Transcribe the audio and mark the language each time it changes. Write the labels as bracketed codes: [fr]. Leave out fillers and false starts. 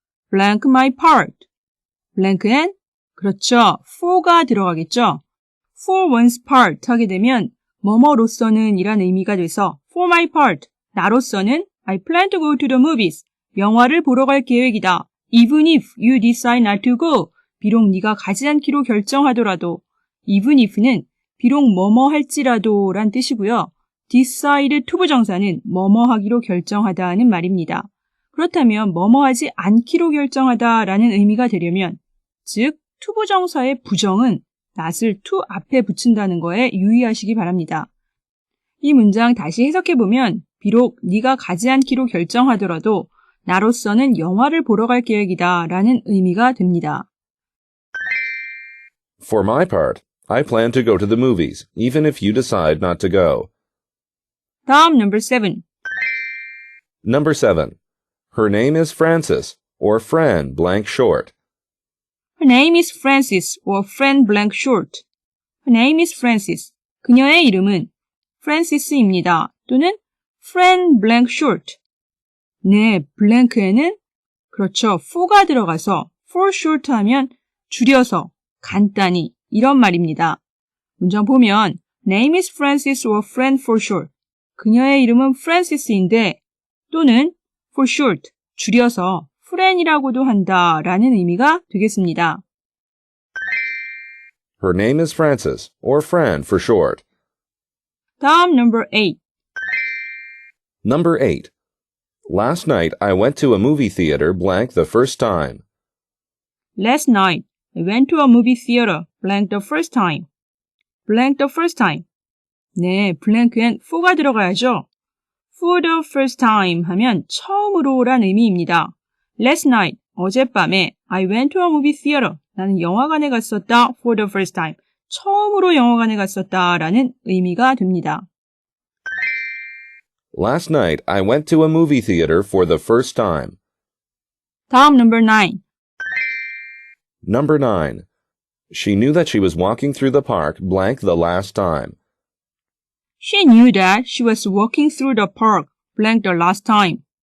[en] Blank my part. [ko] blank엔 그렇죠. for가 들어가겠죠. [en] For one's part [ko] 하게 되면 뭐뭐로서는 이란 의미가 돼서 [en] for my part, [ko] 나로서는 [en] I plan to go to the movies, [ko] 영화를 보러 갈 계획이다. [en] Even if you decide not to go, [ko] 비록 네가 가지 않기로 결정하더라도 even if는 비록 뭐뭐 할지라도 란 뜻이고요. decide 투부정사는 뭐뭐 하기로 결정하다는 말입니다. 그렇다면 뭐뭐 하지 않기로 결정하다 라는 의미가 되려면 즉 투부정사의 부정은 not을 to 앞에 붙인다는 거에 유의하시기 바랍니다. 이 문장 다시 해석해보면 비록 네가 가지 않기로 결정하더라도 나로서는 영화를 보러 갈 계획이다 라는 의미가 됩니다. [en] For my part, I plan to go to the movies, even if you decide not to go. [ko] 다음 number 7. [en] Number 7. Her name is Frances, or Fran blank short. Her name is Frances or Fran blank short. Her name is Frances. [ko] 그녀의 이름은 Frances입니다. 또는 [en] Fran blank short. [ko] 네, blank에는 그렇죠. for가 들어가서 [en] for short [ko] 하면 줄여서, 간단히 이런 말입니다. 문장 보면 [en] name is Frances or Fran for short. [ko] 그녀의 이름은 Frances인데 또는 [en] for short, [ko] 줄여서 Fran이라고도 한다 라는 의미가 되겠습니다. [en] Her name is Frances, or Fran for short. [ko] 다음 number 8. [en] Number 8. Last night I went to a movie theater blank the first time. Last night, I went to a movie theater blank the first time. blank the first time. [ko] 네, blank엔 for가 들어가야죠. For the first time 하면 처음으로란 의미입니다. [en] Last night, [ko] 어젯밤에 [en] I went to a movie theater. [ko] 나는 영화관에 갔었다. [en] For the first time. [ko] 처음으로 영화관에 갔었다 라는 의미가 됩니다. [en] Last night I went to a movie theater for the first time. [ko] 다음 number 9. [en] Number 9. She knew that she was walking through the park blank the last time. She knew that she was walking through the park blank the last time.